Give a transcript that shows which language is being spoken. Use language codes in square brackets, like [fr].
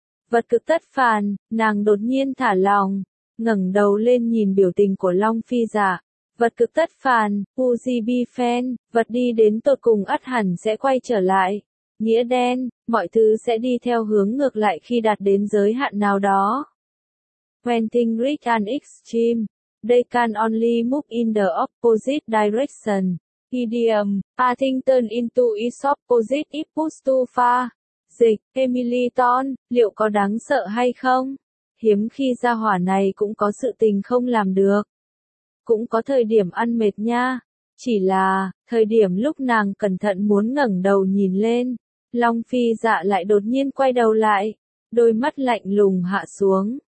[vi] Vật cực tất phàn, nàng đột nhiên thả lòng, ngẩng đầu lên nhìn biểu tình của Long Phi Dạ. Vật cực tất phàn, Ujibi Fan, vật đi đến tột cùng ắt hẳn sẽ quay trở lại. Nghĩa đen, mọi thứ sẽ đi theo hướng ngược lại khi đạt đến giới hạn nào đó. [en] When things reach an extreme, they can only move in the opposite direction. Idiom, a thing turn into its opposite if pushed too far. [vi] Dịch, Emily Ton, liệu có đáng sợ hay không? Hiếm khi gia hỏa này cũng có sự tình không làm được. Cũng có thời điểm ăn mệt nha. Chỉ là, thời điểm lúc nàng cẩn thận muốn ngẩng đầu nhìn lên, Long Phi Dạ lại đột nhiên quay đầu lại, đôi mắt lạnh lùng hạ xuống.